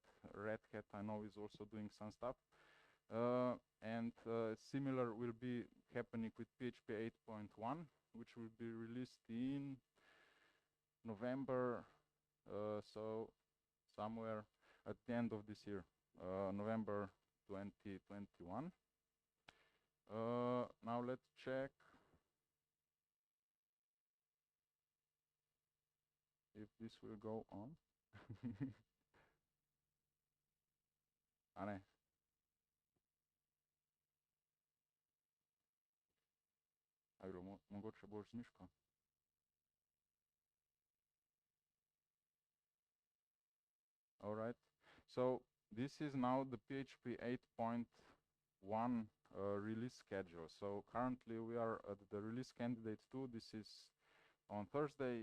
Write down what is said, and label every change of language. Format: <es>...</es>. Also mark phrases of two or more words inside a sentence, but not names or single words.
<en>Red Hat, I know, is also doing some stuff. And similar will be happening with PHP 8.1, which will be released in November, so somewhere at the end of this year, November 2021. Now let's check if this will go on.</en> <sl>Ne. Mogoče bolj z miško.</sl> <en>All right. So this is now the PHP 8.1 release schedule. So currently we are at the release candidate 2. This is on Thursday.</en>